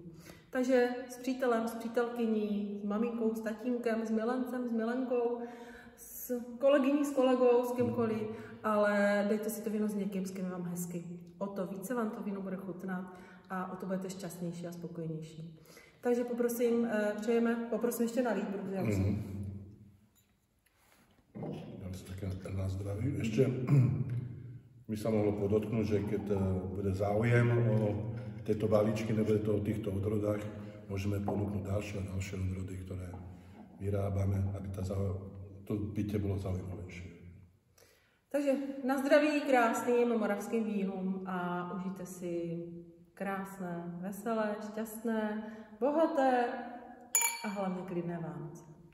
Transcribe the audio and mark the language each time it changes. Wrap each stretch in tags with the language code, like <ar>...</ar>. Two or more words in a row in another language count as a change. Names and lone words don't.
<cs>Takže s přítelem, s přítelkyní, s maminkou, s tatínkem, s milencem, s milenkou, s kolegyní, s kolegou, s kýmkoliv, ale dejte si to víno s někým, s kým je vám hezky. O to více vám to víno bude chutnat a o to budete šťastnější a spokojenější. Takže poprosím ještě nalít, protože já musím. Dám si také na zdraví.</cs> <sk>Ešte by sa mohlo podotknúť, že keď bude záujem o tieto balíčky, nebude to o týchto odrodách, môžeme ponúknuť ďalšie a ďalšie odrody, ktoré vyrábame, aby to bytě bylo zaujímavejšie.</sk> <cs>Takže na zdraví krásným moravským vínům a užijte si krásné, veselé, šťastné, bohaté a hlavně klidné Vánoce.</cs>